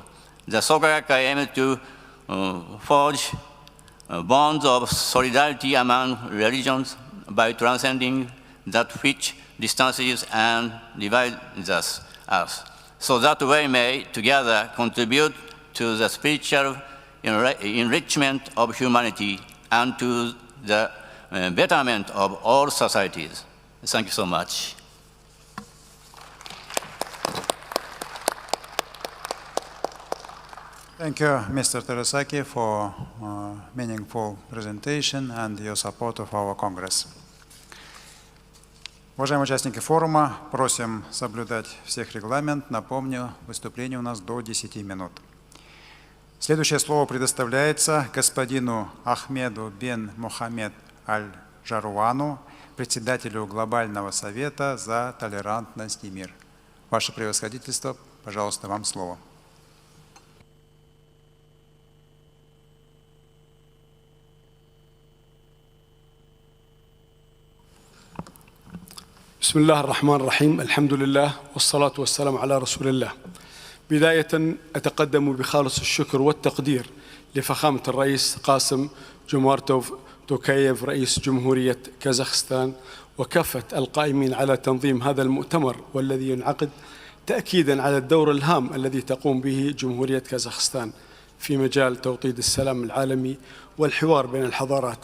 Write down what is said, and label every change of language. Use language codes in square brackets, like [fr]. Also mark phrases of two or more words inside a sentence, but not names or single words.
[en] The Soka aims to forge bonds of solidarity among religions by transcending that which distances and divides us, so that we may together contribute to the spiritual enrichment of humanity and to the betterment of all societies. Thank you so much. Thank you, Mr. Terasaki, for meaningful presentation and your support of our Congress. [ru] Уважаемые участники форума, просим соблюдать всех регламент. Напомню, выступление у нас до 10 минут. Следующее слово предоставляется господину Ахмеду бен Мухаммед Аль-Жаруану, председателю Глобального совета за толерантность и мир. Ваше превосходительство, пожалуйста, вам слово. [ar] بسم الله الرحمن الرحيم. الحمد لله والصلاة والسلام على رسول الله. بداية أتقدم بخالص الشكر والتقدير لفخامة الرئيس قاسم جومارتوف توكاييف رئيس جمهورية كازاخستان وكافة القائمين على تنظيم هذا المؤتمر والذي ينعقد تأكيدا على الدور الهام الذي تقوم به جمهورية كازاخستان في مجال توطيد السلام العالمي والحوار بين الحضارات.